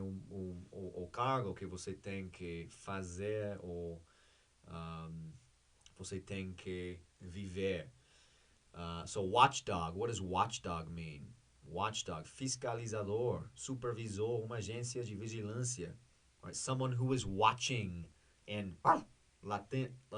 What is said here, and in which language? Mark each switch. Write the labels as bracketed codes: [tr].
[pt] O cargo que você tem que fazer ou você tem que viver. [en] So watchdog, what does watchdog mean? [pt] Watchdog, fiscalizador, supervisor, uma agência de vigilância, right? [en] Someone who is watching and latindo.